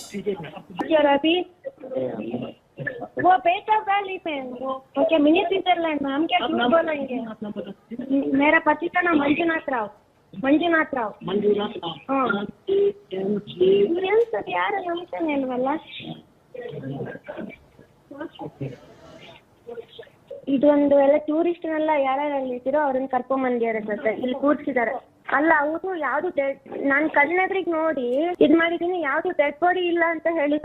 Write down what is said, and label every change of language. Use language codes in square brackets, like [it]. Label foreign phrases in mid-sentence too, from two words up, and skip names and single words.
[hi] यार अभी वो बेटा वाली में वो क्या मिनी स्विट्जरलैंड में हम क्या झूठ बोलेंगे। मेरा पति का नाम मंजुनाथ राव। [kn] हाँ ಸರ್ ಯಾರು ನಂಬ್ತಾನೆ ಇಲ್ವಲ್ಲ. ಇದೊಂದು ಎಲ್ಲ ಟೂರಿಸ್ಟ್ನೆಲ್ಲ ಯಾರ್ಯಾರು ಇದ್ದೀರೋ ಅವ್ರನ್ನ ಕರ್ಕೊಂಬಂದಿದ್ದಾರೆ ಸರ್, ಇಲ್ಲಿ ಕೂರ್ಸಿದ್ದಾರೆ. ಅಲ್ಲ ಅವರು ಯಾವ್ದು ನಾನು ಕಣ್ಣೆದ್ರಿಗೆ ನೋಡಿ ಇದ್ ಮಾಡಿದೀನಿ, ಯಾವ್ದು [en] dead body [kn] ಇಲ್ಲ ಅಂತ ಹೇಳಿದ್ರು.